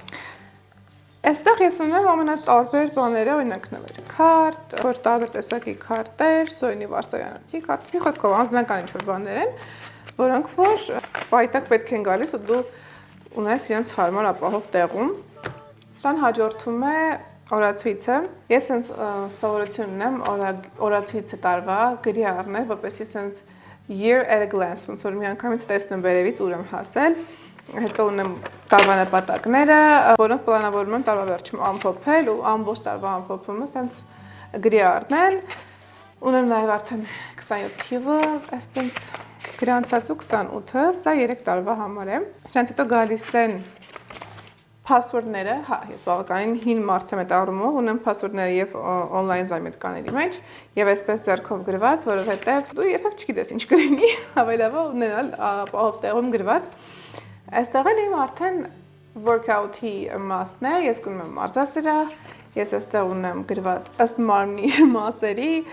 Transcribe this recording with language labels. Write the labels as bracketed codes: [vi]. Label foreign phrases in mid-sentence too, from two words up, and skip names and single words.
[hy] Այստեղ ես ունեմ ամենատարբեր բաները, օրինակ նվեր քարտ, որ տարբեր տեսակի քարտեր, Զորինի Վարսավյանացի քարտ, մի խոսքով անձնական ինչ-որ բաներ են, որոնք որ պայտակ պետք են գալիս ու դու ունես իրենց հարմար ապահով տեղում։ Սրան հաջորդում է օրացույցը։ Ես հենց սովորություն ունեմ օրացույցը տարվա գրի առնել, որպեսզի հենց [en] year at a glance, [hy] ոնց որ մի անգամից տեսնեմ վերևից ուր եմ հասել։ Հետո ունեմ տարվա նպատակները, որոնք պլանավորում եմ տարվա վերջում ամփոփել ու ամբողջ տարվա ամփոփումը հենց գրի առնել։ Ունեմ նաև արդեն 27 թիվը, այսպես Գրանցածու 28-ը, սա 3 տարվա համար է։ Սրանց հետո գալիս են password-ները, հա, ես բավականին հին մարդ եմ այդ առումով, ունեմ password-ները եւ on-line զայմետկաների մեջ եւ այսպես ձեռքով գրված, որովհետեւ դու երբեք չգիտես ինչ կլինի, հավելաբար ունենալ ապահով տեղում գրված։ Այստեղ էլ իմ արդեն workout-ի մասն է, ես գնում եմ մարզասրահ, ես այստեղ ունեմ գրված ըստ մարմնի մասերի,